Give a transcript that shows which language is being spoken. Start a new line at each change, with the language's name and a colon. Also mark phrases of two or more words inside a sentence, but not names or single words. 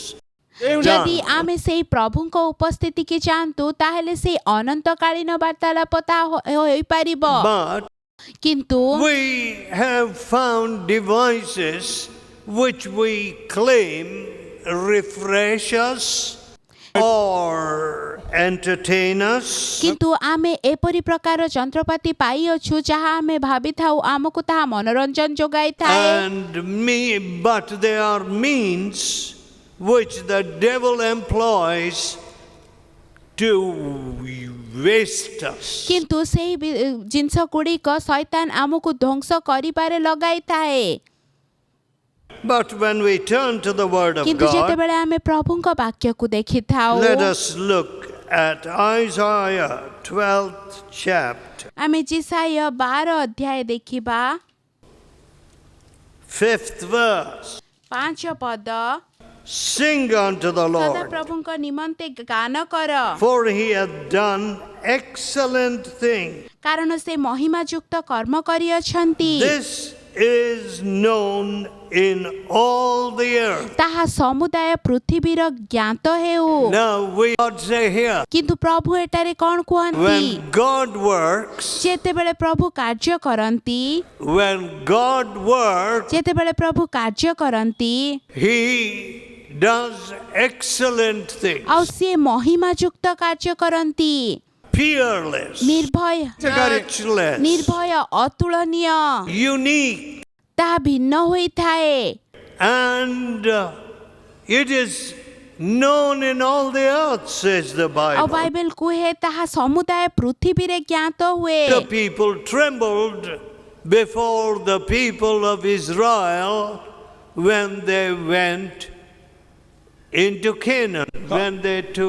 Odia: ଯଦି ଆମେ ସେଇ ପ୍ରଭୁଙ୍କ ଉପସ୍ଥିତିକି ଯାଆନ୍ତୁ ତାହେଲେ ସେଇ ଅନନ୍ତକାଳୀନ ବାର୍ତ୍ତାଳାପ ତାହା ହୋଇପାରିବ।
English: But
Odia: କିନ୍ତୁ
English: we have found devices which we claim refresh us or entertain us.
Odia: କିନ୍ତୁ ଆମେ ଏପରି ପ୍ରକାର ଯନ୍ତ୍ରପାତି ପାଇଅଛୁ ଯାହା ଆମେ ଭାବିଥାଉ ଆମକୁ ତାହା ମନୋରଞ୍ଜନ ଯୋଗାଇଥାଏ।
English: But they are means which the devil employs to waste us.
Odia: କିନ୍ତୁ ସେଇ ଜିନିଷ ଗୁଡ଼ିକ ଶୈତାନ ଆମକୁ ଧ୍ୱଂସ କରିବାରେ ଲଗାଇଥାଏ।
English: But when we turn to the word of
Odia: କିନ୍ତୁ
English: God,
Odia: ଯେତେବେଳେ ଆମେ ପ୍ରଭୁଙ୍କ ବାକ୍ୟକୁ ଦେଖିଥାଉ
English: let us look at Isaiah 12th chapter,
Odia: ଆମେ ଯିଶାୟ 12 ଅଧ୍ୟାୟ ଦେଖିବା।
English: 5th verse.
Odia: 5 ପଦ।
English: Sing unto the
Odia: ସଦା
English: Lord,
Odia: ପ୍ରଭୁଙ୍କ ନିମନ୍ତେ ଗାନ କର
English: for he hath done excellent things.
Odia: କାରଣ ସେ ମହିମାଯୁକ୍ତ କର୍ମ କରିଅଛନ୍ତି।
English: This is known in all the earth.
Odia: ତାହା ସମୁଦାୟ ପୃଥିବୀର ଜ୍ଞାତ ହେଉ।
English: Now we God say here,
Odia: କିନ୍ତୁ ପ୍ରଭୁ ଏଠାରେ କ'ଣ କୁହନ୍ତି?
English: when God works,
Odia: ଯେତେବେଳେ ପ୍ରଭୁ କାର୍ଯ୍ୟ କରନ୍ତି ଯେତେବେଳେ ପ୍ରଭୁ କାର୍ଯ୍ୟ କରନ୍ତି
English: he does excellent things.
Odia: ଆଉ ସିଏ ମହିମାଯୁକ୍ତ କାର୍ଯ୍ୟ କରନ୍ତି।
English: Fearless,
Odia: ନିର୍ଭୟ
English: matchless,
Odia: ନିର୍ଭୟ ଅତୁଳନୀୟ
English: unique,
Odia: ତାହା ଭିନ୍ନ ହୋଇଥାଏ।
English: and It is known in all the earth, says the
Odia: ଆଉ
English: Bible.
Odia: ବାଇବେଲ କୁହେ ତାହା ସମୁଦାୟ ପୃଥିବୀରେ ଜ୍ଞାତ ହୁଏ।
English: The people trembled before the people of Israel when they went into Canaan, when they took